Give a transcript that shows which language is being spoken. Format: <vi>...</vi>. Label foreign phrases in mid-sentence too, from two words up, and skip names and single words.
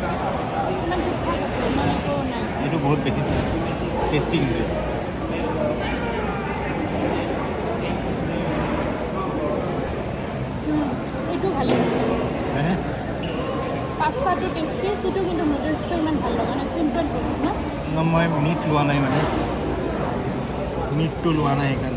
<as>ইমান ঠিক ঠাক আছে ইমানটো নাই</as> <hi>ये तो बहुत बेसी चीज टेस्टी</hi> <as>এইটো ভাল লাগিছে পাস্তাটো টেষ্টি কিন্তু নুডলছটো ইমান ভাল লগা নাই চিম্পল বহুত না মই মিট লোৱা নাই মানে মিটটো লোৱা নাই সেইকাৰণে</as>